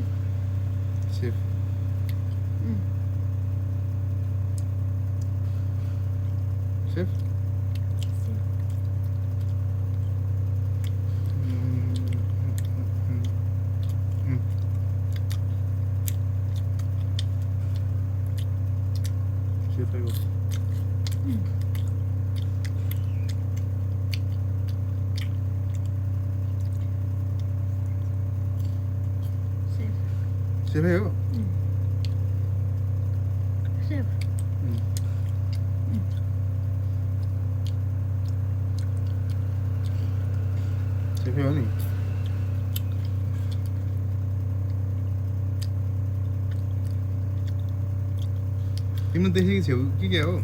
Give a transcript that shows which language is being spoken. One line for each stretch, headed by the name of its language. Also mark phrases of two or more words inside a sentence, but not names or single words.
Hindi: सेफ सेफ सेफ है वो सेफ है वो सेफ सेफ है वो
Nepali: नहीं तिमीले देखेको छेउ कि क्या हो